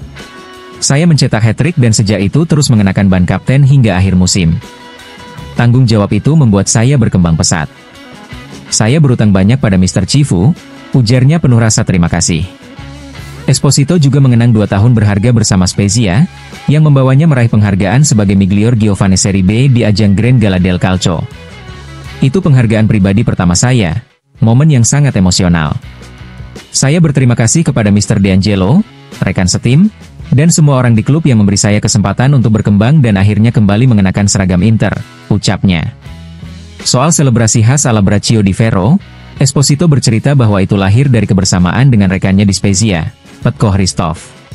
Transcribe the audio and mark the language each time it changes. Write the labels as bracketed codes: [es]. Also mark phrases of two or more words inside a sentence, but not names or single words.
[id] Saya mencetak hat-trick dan sejak itu terus mengenakan ban kapten hingga akhir musim. Tanggung jawab itu membuat saya berkembang pesat. Saya berutang banyak pada Mr. Cifu, ujarnya penuh rasa terima kasih. Esposito juga mengenang 2 tahun berharga bersama Spezia, yang membawanya meraih penghargaan sebagai Miglior Giovane Serie B di ajang Grand Gala del Calcio. Itu penghargaan pribadi pertama saya, momen yang sangat emosional. Saya berterima kasih kepada Mr. D'Angelo, rekan setim, dan semua orang di klub yang memberi saya kesempatan untuk berkembang dan akhirnya kembali mengenakan seragam Inter, ucapnya. Soal selebrasi khas ala Braccio di Ferro, Esposito bercerita bahwa itu lahir dari kebersamaan dengan rekannya di Spezia, Petko Hristov.